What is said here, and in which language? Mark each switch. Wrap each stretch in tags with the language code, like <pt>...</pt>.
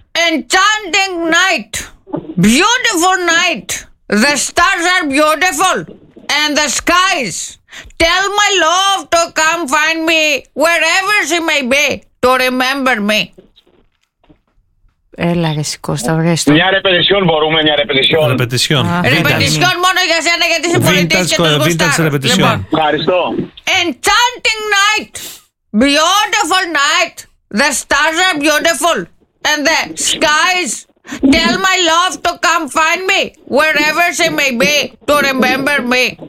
<en>Enchanting night, beautiful night, the stars are beautiful and the skies. Tell my love to come find me wherever she may be to remember me.</en> <el>Έλα ρε Κώστα, βρες το. Μια ρεπετησιόν μπορούμε, μια ρεπετησιόν. Ρεπετησιόν. Ρεπετησιόν μόνο για σένα γιατί είσαι πολιτής και τους γουστάρ. Λοιπόν. Ευχαριστώ.</el> <en>Enchanting night, beautiful night, the stars are beautiful. And the skies, tell my love to come find me, wherever she may be, to remember me.</en>